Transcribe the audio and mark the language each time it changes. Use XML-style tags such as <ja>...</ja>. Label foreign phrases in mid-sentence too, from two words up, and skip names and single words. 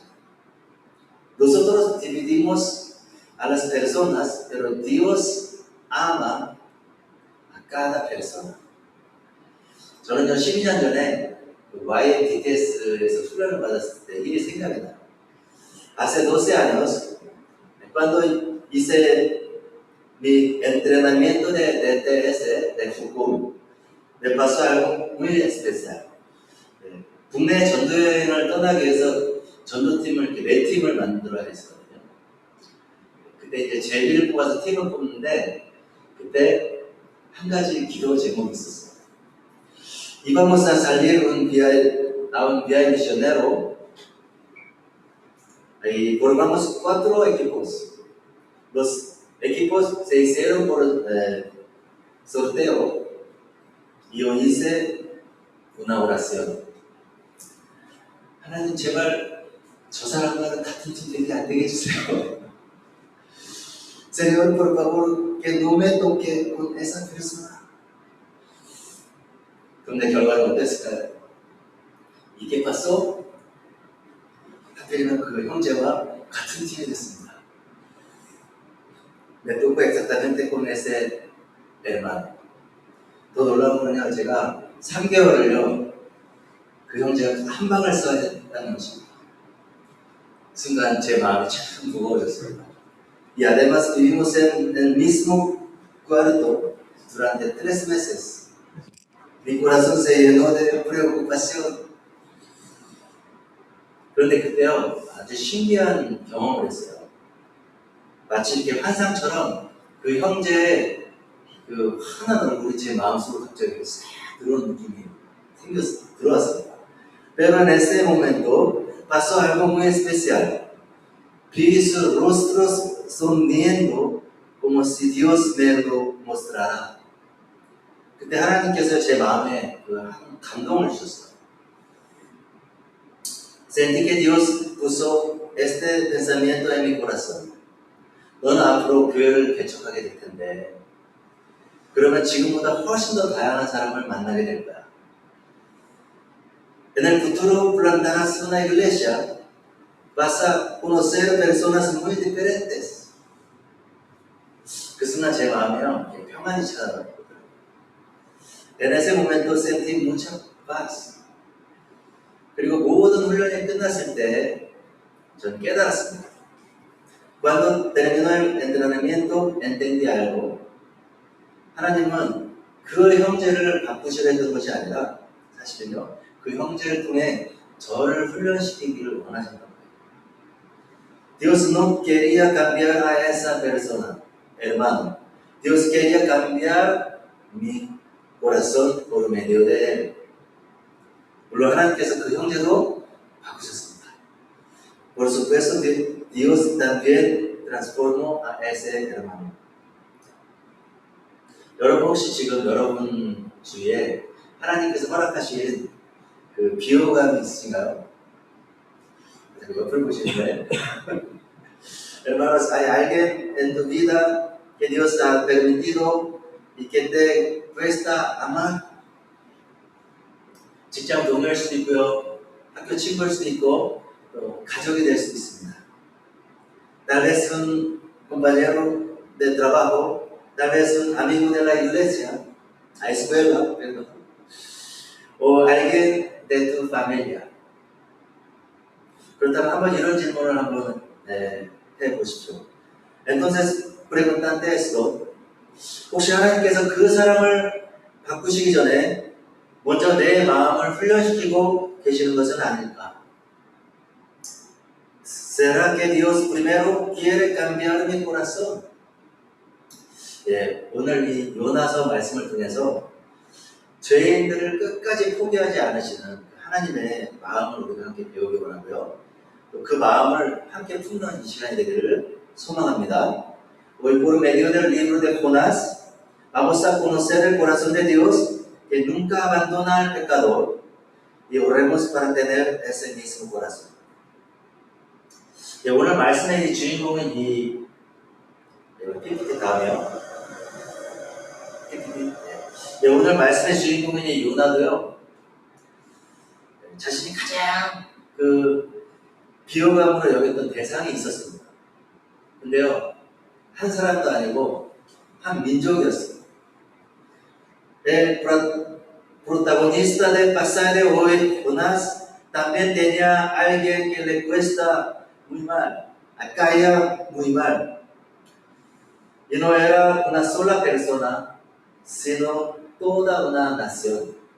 <es>Nosotros dividimos a las personas, pero Dios ama a cada persona.</es> <ko>저는요, 12년 전에 YTTS에서 훈련을 받았을 때 일이 생각이 나요.</ko> <es>Hace 12 años, cuando hice mi entrenamiento de DTS de Foucault, me pasó algo muy especial.</es> <ko>국내 전도여행을 떠나기 위해서 전도팀을 이렇게 4팀을 만들어야 했거든요. 그때 이제 제비를 뽑아서 팀을 뽑는데, 그때 한 가지 기도 제목이 있었어요.</ko> <es>Íbamos a salir a un viaje misionero y formamos 4 equipos. Los equipos se hicieron por sorteo y yo hice una oración.</es> <ko>하나님 제발 저 사람과는 같은 팀 되게 안 되게 해주세요.</ko> <es>Señor, por favor, que no me toque con esa persona.</es> <ko>그런데 결과는 어땠을까요? 이게 pasó? 하필이면 그 형제와 같은 팀이 됐습니다.</ko> <es>Me tocó exactamente con ese hermano.</es> <ko>더 놀라운 건요, 제가 3개월을요, 그 형제가 한 방을 써야 된다는 것입니다. 순간 제 마음이 참 무거워졌습니다.</ko> <es>Y además vivimos en el mismo cuarto durante 3 meses. Mi corazón se llenó de preocupación.</es> <ko>그런데 그때요, 아주 신기한 경험을 했어요. 마치 이렇게 환상처럼 그 형제의 그 환한 얼굴이 제 마음속으로 갑자기 싹 들어온 느낌이 들어왔습니다.</ko> <es>Pero en ese momento pasó algo muy especial. Vi sus rostros sonriendo como si Dios me lo mostrara.</es> <ko>그때 하나님께서 제 마음에 그 감동을 주셨어요.</ko> <es>Sentí que Dios puso este pensamiento en mi corazón.</es> <ko>너는 앞으로 교회를 개척하게 될 텐데, 그러면 지금보다 훨씬 더 다양한 사람을 만나게 될 거야.</ko> <es>En el futuro plantarás una iglesia, vas a conocer personas muy diferentes.</es> <ko>그 순간 제 마음이요, 평안이 찾아왔거든요.</ko> <es>En ese momento sentí mucha paz.</es> <ko>그리고 모든 훈련이 끝났을 때 전 깨달았습니다.</ko> <es>Cuando terminó el entrenamiento entendí algo.</es> <ko>하나님은 그 형제를 바꾸시려 했던 것이 아니라 사실은요, 그 형제를 통해 저를 훈련시키기를 원하셨던 거예요.</ko> <es>Dios no quería cambiar a esa persona, hermano. Dios quería cambiar mi corazón por medio de él.</es> <ko>물론 하나님께서 그 형제도 바꾸셨습니다.</ko> <es>Por supuesto que Dios también transformó a ese hermano.</es> <ko>여러분 혹시 지금 여러분 주위에 하나님께서 허락하신 그 비호감이 있으신가요? 옆을 보시는데</ko> <es>Hermanos, ¿hay alguien en tu vida que Dios ha permitido y que te cuesta amar?</es> <ko>직장 동료일 수도 있고요, 학교 친구일 수도 있고, 또 가족이 될 수도 있습니다.</ko> <es>Tal vez un compañero de trabajo, tal vez un amigo de la iglesia, a escuela, perdón, o alguien de tu familia.</es> <ko>그렇다면 한번 이런 질문을 한번 해보십시오.</ko> <es>Entonces, preguntante esto,</es> <ko>혹시 하나님께서 그 사람을 바꾸시기 전에 먼저 내 마음을 훈련시키고 계시는 것은 아닐까?</ko> <es>¿Será que Dios primero quiere cambiar mi corazón?</es> <ko>예, 오늘 이 요나서 말씀을 통해서 죄인들을 끝까지 포기하지 않으시는 하나님의 마음을 우리가 함께 배우기 원하고요. 또 그 마음을 함께 품는 이 시간이 되기를 소망합니다.</ko> <es>Hoy por medio del libro de Jonás vamos a conocer el corazón de Dios que nunca abandona al pecador y oremos para tener ese mismo corazón.</es> <ko>예, 오늘 말씀의 이 주인공은 이 PPT 다음에요. PPT. 예, 오늘 말씀의 주인공은 이 요나도요. 자신이 가장 그 비호감으로 여겼던 대상이 있었습니다. 근데요, 한 사람도 아니고 한 민족이었어요.</ko> <es>El protagonista del pasaje de hoy, Jonás, también tenía alguien que le cuesta muy mal, caía muy mal. Y no era una sola persona, sino toda una nación.</es>